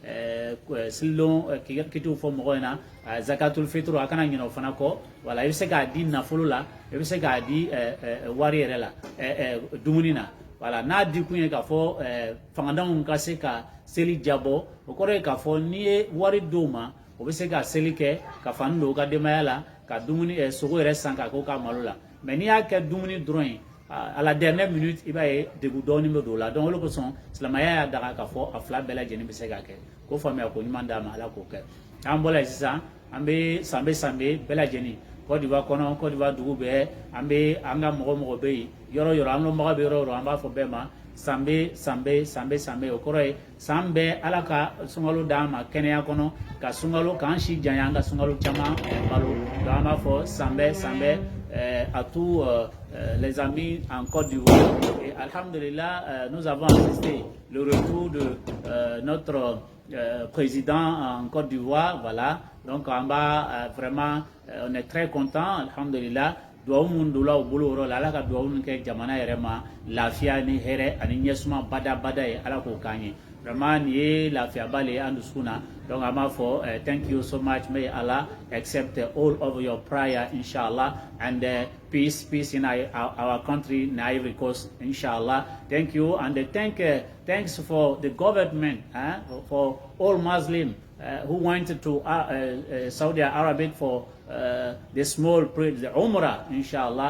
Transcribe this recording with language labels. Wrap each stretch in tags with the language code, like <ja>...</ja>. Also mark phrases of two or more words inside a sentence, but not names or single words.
<bm>selilon kitiw fɔ mɔgɔw ɲɛna</bm> <ar>زكاة الفطر</ar> <bm>a kana ɲinɛ o fana kɔ wala i bɛ se k'a di nafolo la i bɛ se k'a di wari yɛrɛ la dumuni na voilà n'a di kun ye k'a fɔ fangadenw ka se ka seli jabɔ o kɔrɔ ye k'a fɔ n'i ye wari d'o ma o bɛ se ka seli kɛ ka fani don o ka denbaya la ka dumuni sogo yɛrɛ san k'a k'o ka malo la mais n'i y'a kɛ dumuni dɔrɔn ye</bm> <fr>à la dernière minute</fr> <bm>i b'a ye degun dɔɔni bɛ don o la donc olu kosɔn silamɛya y'a daga k'a fɔ a fila bɛɛ lajɛlen bɛ se ka kɛ k'o faamuya ko ɲuman d'a ma ala k'o kɛ an bɔra yen sisan an bɛ san bɛɛ lajɛlen Côte d'Ivoire kɔnɔ Côte d'Ivoire dugu bɛɛ an bɛ an ka mɔgɔ bɛ yen yɔrɔ yɔrɔ an lɔnbaga bɛ yɔrɔ yɔrɔ an b'a fɔ bɛɛ ma san bɛɛ o kɔrɔ ye san bɛɛ ala ka sunkalo d'an ma kɛnɛya kɔnɔ ka sunkalo k'an si janya an ka sunkalo caman balo donc an b'a fɔ san bɛɛ</bm> <fr>à tous les amis en Côte d'Ivoire et alhamdulillah nous avons assisté le retour de notre président en Côte d'Ivoire voilà donc on va vraiment on est très content alhamdulillah</fr> <bm>duwawu mun donna o bolo yɔrɔ la ala ka duwawu min kɛ jamana yɛrɛ ma lafiya ni hɛrɛ ani ɲɛsuma bada ye ala k'o k'an ye vraiment nin ye lafiyaba le ye an dusukun na donc an b'a fɔ</bm> <en>thank you so much may Allah accept all of your prayer inshallah and peace in our country in Ivory Coast inshallah thank you and thanks for the government for all Muslims who went to Saudi Arabia for the small prayer, the Umrah, inshallah.</en>